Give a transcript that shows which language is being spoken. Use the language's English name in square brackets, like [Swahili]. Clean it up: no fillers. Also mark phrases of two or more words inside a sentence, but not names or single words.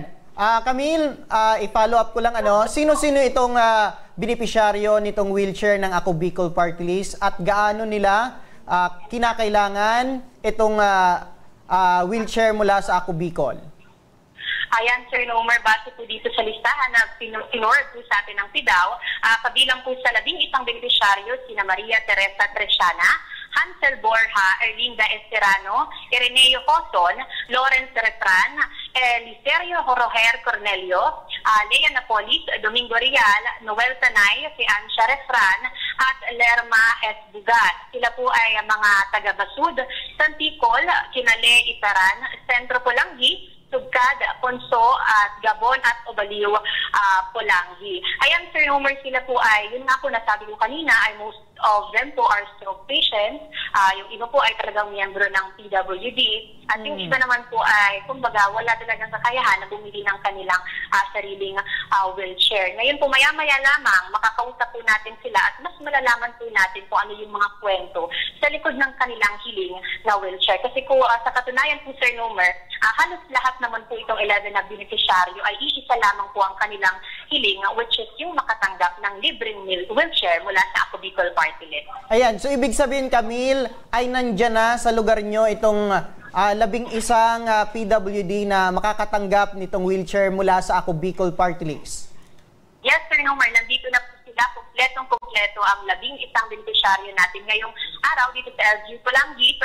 [Filipino] Camille, i-follow up ko lang, sino-sino itong beneficiaryo nitong wheelchair ng Ako Bicol Party List at gaano nila kinakailangan itong wheelchair mula sa Ako Bicol? Ayan, Sir Nomer, base po dito sa listahan na pinord po sa atin ng PIDAW, kabilang po sa 11 beneficiaryo, sina Maria Teresa Tresiana, Hansel Borja, Erlinda Esterano, Ireneo Coson, Lawrence Retran, Licerio Roger Cornelio, Lea Napolis, Domingo Rial, Noel Tanay, si Ansha Refran, at Lerma S. Bugat. Sila po ay mga taga-Basud, Santicol, Kinale, Itaran, Sentro Polanggi, Sugkad, Ponso, at Gabon at Obaliw, Polanggi. Ayan, Sir Homer, sila po ay, yun nga po nasabi ko kanina, ay [English] most of them [Filipino] po [English] are stroke patients. [Filipino] Yung iba po ay talagang miyembro ng PWD. At yung iba naman po ay, kumbaga, wala talagang kakayahan na bumili ng kanilang sariling wheelchair. Ngayon po, maya-maya lamang, makakausap po natin sila at mas malalaman po natin kung ano yung mga kwento sa likod ng kanilang hiling na wheelchair. Kasi po, sa katunayan po, Sir Nomer, halos lahat naman po itong 11 na beneficiaryo ay iisa lamang po ang kanilang hiling, [English] which is [Filipino] yung makatanggap ng libreng wheelchair mula sa Ako Bicol Party List. Ayan, so ibig sabihin, Camille, ay nandyan na sa lugar nyo itong 11 PWD na makakatanggap nitong wheelchair mula sa Ako Bicol Party List. Yes, Sir Nomer, nandito na po sila. Kompletong-kompleto ang 11 beneficiaryo natin ngayong araw dito sa LGU Polanggi.